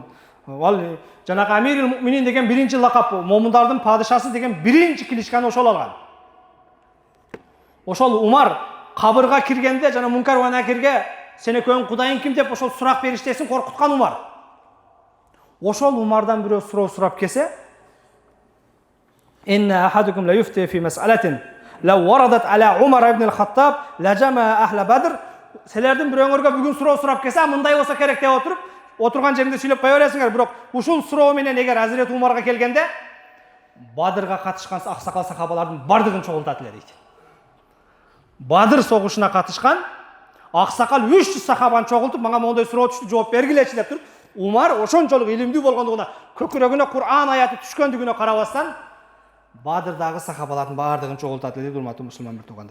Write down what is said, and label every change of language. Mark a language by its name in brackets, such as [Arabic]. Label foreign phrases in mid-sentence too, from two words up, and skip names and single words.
[Kyrgyz] Ал жанагы Амирул Муминин деген биринчи лакап, момундардын падышасы деген биринчи кличканы ошол алган. Ошол Умар кабырга киргенде, жана Мункар ва Накирге сен экөөң Кудайың ким деп ошол сурак бериштесин коркуткан Умар. Ошол Умардан бирөө суроо сурап келсе, [Arabic] "إن أحدكم لا يفتي في مسألة لو وردت على عمر بن الخطاب لجمع أهل بدر." [Kyrgyz] Силердин бирөөңөргө бүгүн суроо сурап келсе, мындай болсо керек деп отуруп, отурган жериңде сүйлөп кое бересиңер. Бирок ушул суроо менен эгер Азирет Умарга келгенде, Бадырга катышкан аксакал сахабалардын бардыгын чогултат эле дейт. Бадыр согушуна катышкан аксакал 300 сахабаны чогултуп, мага моундай суроо түштү, жооп бергилечи деп туруп, Умар ошончолук илимдүү болгондугуна, көкүрөгүнө Кур'ан аяты түшкөндүгүнө карабастан, Бадырдагы сахабалардын бардыгын чогултат эле, урматтуу мусулман бир туугандар.